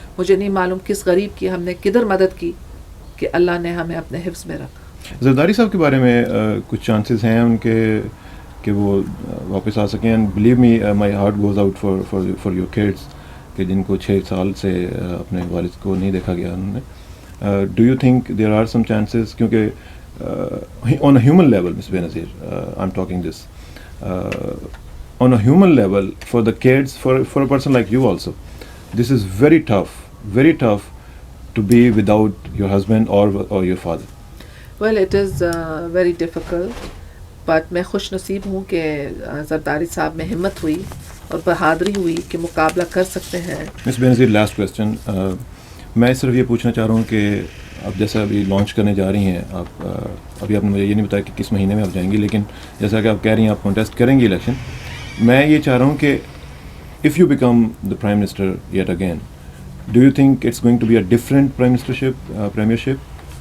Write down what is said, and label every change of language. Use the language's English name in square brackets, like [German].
[Urdu] مجھے نہیں معلوم کس غریب کی ہم نے کدھر مدد کی کہ اللہ نے ہمیں اپنے حفظ میں رکھا. زرداری صاحب کے بارے میں کچھ چانسز ہیں ان کے کہ وہ واپس آ سکیں؟ [English] and believe me my heart goes out for your kids [Urdu] کہ جن کو 6 سال سے اپنے والد کو نہیں دیکھا گیا انہوں نے. [English] Do you think there are some chances? [Urdu] کیونکہ [English] On a human level miss Benazir I am talking this on a human level for the kids, for a person like you also, this is very tough to be without your husband or your father. Well, it is very difficult, but [Urdu] میں خوش نصیب ہوں کہ زرداری صاحب میں ہمت ہوئی اور بہادری ہوئی کہ مقابلہ کر سکتے ہیں. مس بے نظیر, [English] last question, [Urdu] میں صرف یہ پوچھنا چاہ رہا ہوں کہ اب جیسا ابھی لانچ کرنے جا رہی ہیں آپ, ابھی آپ نے مجھے یہ نہیں بتایا کہ کس مہینے میں آپ جائیں گی, لیکن جیسا کہ آپ کہہ رہی ہیں آپ کانٹیسٹ کریں گی الیکشن, میں یہ چاہ رہا ہوں کہ [English] If you become the prime minister yet again, do you think it's going to be a different premiership?